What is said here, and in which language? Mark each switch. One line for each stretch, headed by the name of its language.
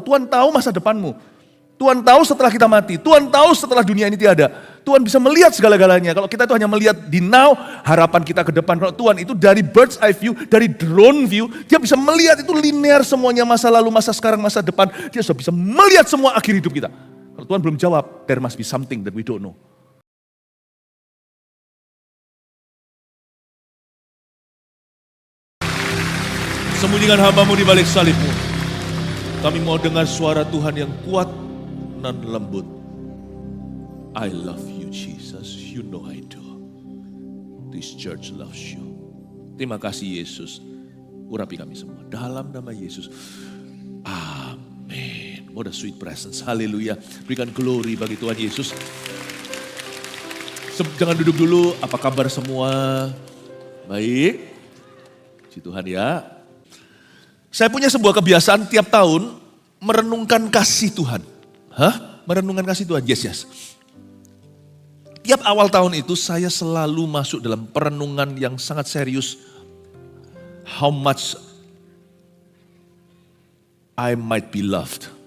Indonesian: Tuhan tahu masa depanmu. Tuhan tahu setelah kita mati. Tuhan tahu setelah dunia ini tiada. Tuhan bisa melihat segala-galanya. Kalau kita itu hanya melihat di now, harapan kita ke depan. Kalau Tuhan itu dari
English: bird's eye view,
Indonesian: dari drone view, dia bisa melihat itu linear semuanya, masa lalu, masa sekarang, masa depan. Dia sudah bisa melihat semua akhir hidup kita. Kalau Tuhan belum jawab,
English: there must be something that we don't know.
Indonesian: Sembunyikan hamba-Mu di balik salib-Mu. Kami mau dengar suara Tuhan yang kuat dan lembut.
English: I love you Jesus, you know I do. This church loves you.
Indonesian: Terima kasih Yesus. Urapi kami semua dalam nama Yesus. Amin.
English: What a sweet presence.
Indonesian: Haleluya. Berikan glory bagi Tuhan Yesus. Jangan duduk dulu. Apa kabar semua? Baik. Puji Tuhan ya. Saya punya sebuah kebiasaan tiap tahun merenungkan kasih Tuhan. Merenungkan kasih Tuhan. Yes. Tiap awal tahun itu saya selalu masuk dalam perenungan yang sangat serius.
English: How much I might be loved.